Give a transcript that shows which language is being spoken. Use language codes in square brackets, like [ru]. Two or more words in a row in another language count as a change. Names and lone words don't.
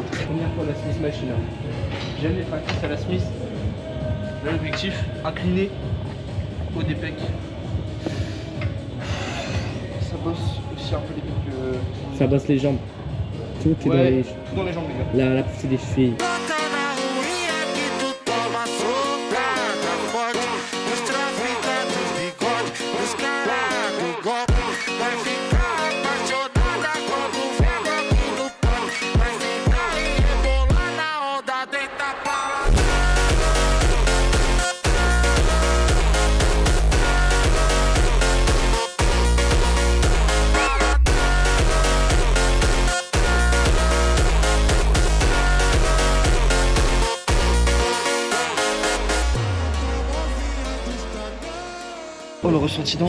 [fr] Première fois la Smith Machine. J'aime les practices à la Smith. Là, l'objectif, incliné au dépec. Ça bosse aussi un peu les pecs. Ça bosse les jambes. Tout est Ouais, dans tout dans les jambes, les gars. la partie des chevilles. [pt] Bota na ruinha que tu toma socada forte. Os traficantes bigode, os caras do golpe. Vai ficar apaixonada quando vê aqui no pote. Vai ficar e rebolar na onda, deita pra lá. [fr] Oh, le ressenti dans.